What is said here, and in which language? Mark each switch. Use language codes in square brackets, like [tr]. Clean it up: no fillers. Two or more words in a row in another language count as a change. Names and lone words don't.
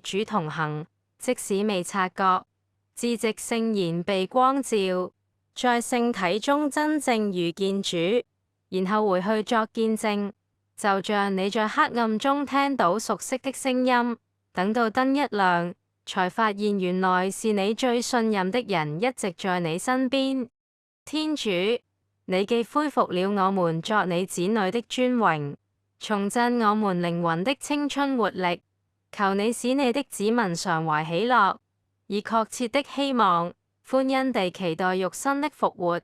[zh] 主同行，即使未察覺，自藉聖言被光照，在聖體中真正遇見主，然後回去作見證，就像你在黑暗中聽到熟悉的聲音，等到燈一亮，才發現原來是你最信任的人一直在你身邊。天主，你既恢復了我們作你子女的尊榮，重振我們靈魂的青春活力，求你使你的子民常懷喜樂，以確切的希望，歡欣地期待肉身的復活。